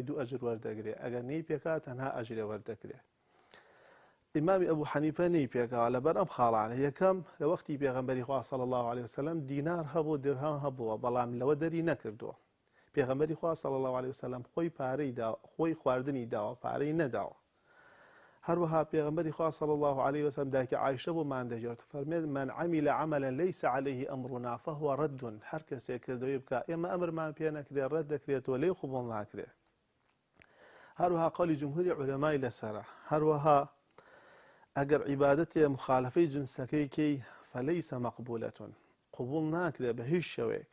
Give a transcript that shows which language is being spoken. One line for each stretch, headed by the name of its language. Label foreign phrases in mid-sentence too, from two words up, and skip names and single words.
Central Kurdish: 2 ئەجر وەردەگرێ ئەگەر نەی پێکا تەنها ئەجرێ وەردەگرێ ئیمامی ئەبوو حەنیفە نەی پێکاوە لەبەر ئەم خاڵانە یەکەم لە وەختی پێغەمبەری خوا
Arabic: صلی الله عليه وسلم
Central Kurdish: دینار هەبوو درهەم هەبووە بەڵام لەوە دەری نەکردووە پێغەمبەری خوا
Arabic: صلی الله عليه وسلم
Central Kurdish: خۆی پارەی دا خۆی خواردنی داوە پارەی نەداوە هەروەها پێغەمبەری خوا
Arabic: صلی الله عليه وسلم
Central Kurdish: دایکی عایشە بۆمان دەژێت فەرمێت
Arabic: من عمل عملا ليس عليه أمرنا فهو رد.
Central Kurdish: هەر کەسێک کردەوەی بکە ئێمە ئەمرمان پێ نەکرێت ڕەت دەکرێتەوە لێی قبوڵ ناکرێت. هەروەها قەولی جمهوری عولەمای لەسەرە هەروەها ئەگەر عیبادەتێ مخالفەی جنسەکەیکەی
Arabic: فەلەیسە مەقبولەتون
Central Kurdish: قبوڵ ناکرێت بە هیچ شەوێک.